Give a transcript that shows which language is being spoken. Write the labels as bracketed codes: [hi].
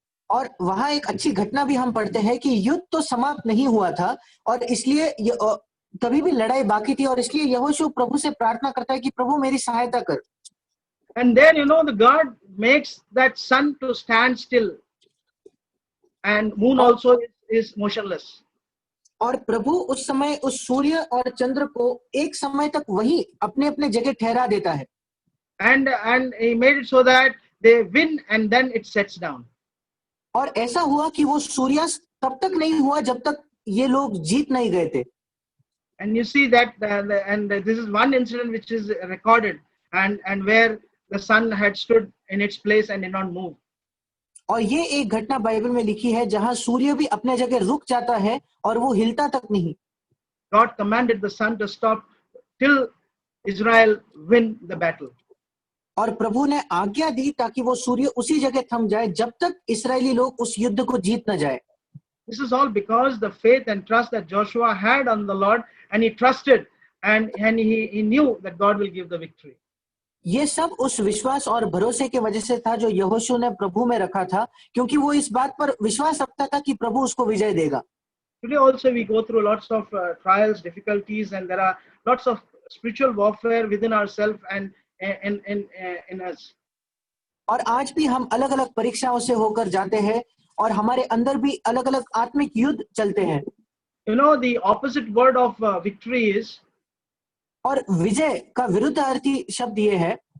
[hi] और वहां एक अच्छी घटना भी हम पढ़ते हैं कि युद्ध तो समाप्त नहीं हुआ था और इसलिए तभी भी लड़ाई बाकी थी, और इसलिए यहोशू प्रभु से प्रार्थना करता है कि प्रभु मेरी सहायता कर। [en] And then the God makes that sun to stand still, and moon also is motionless. [hi] और प्रभु उस समय उस सूर्य और चंद्र को एक समय तक वही अपने अपने जगह ठहरा देता है। [en] And he made it so that they win, and then it sets down. [hi] और ऐसा हुआ कि वो सूर्यास्त तब तक नहीं हुआ जब तक ये लोग जीत नहीं गए थे। [en] And you see that, and this is one incident which is recorded, and where the sun had stood in its place and did not move. [hi] और ये एक घटना बाइबल में लिखी है जहां सूर्य भी अपने जगह रुक जाता है और वो हिलता तक नहीं। [en] God commanded the sun to stop till Israel win the battle. [hi] और प्रभु ने आज्ञा दी ताकि वो सूर्य उसी जगह थम जाए जब तक इस्राएली लोग उस युद्ध को जीत न जाए। [en] This is all because the faith and trust that Joshua had on the Lord, and he trusted, and he knew that God will give the victory. [hi] ये सब उस विश्वास और भरोसे के वजह से था जो यहोशू ने प्रभु में रखा था, क्योंकि वो इस बात पर विश्वास रखता था कि प्रभु उसको विजय देगा। [en] Today also we go through lots of trials, difficulties, and there are lots of spiritual warfare within ourselves and in us. [hi] और आज भी हम अलग अलग परीक्षाओं से होकर जाते हैं और हमारे अंदर भी अलग अलग आत्मिक युद्ध चलते हैं। [en] The opposite word of victory is, [hi] और विजय का विरुद्ध अर्थी शब्द ये है,